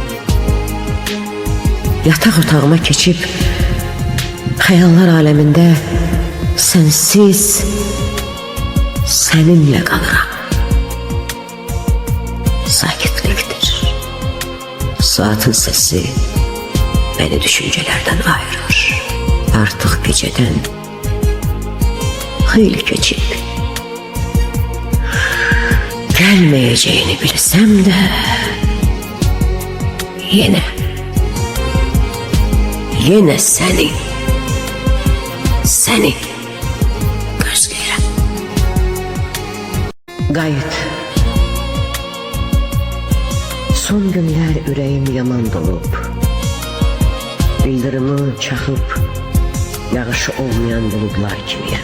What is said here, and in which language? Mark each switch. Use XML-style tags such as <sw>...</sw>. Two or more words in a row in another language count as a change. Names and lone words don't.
<az>Yataq otağıma keçib xəyallar aləmində sənsiz səninlə qalıram. Sakitlikdir. Saatın səsi</az> <tr>beni düşüncelerden ayırır. Artık geceden hayli keçip gelmeyeceğini bilsem de yine seni gözləyirəm.</tr> <az>Qayıt. Son günler ürəyim yaman dolub. Bildirimi çaxıb yağışı olmayan buludlar kimiyəm.</az>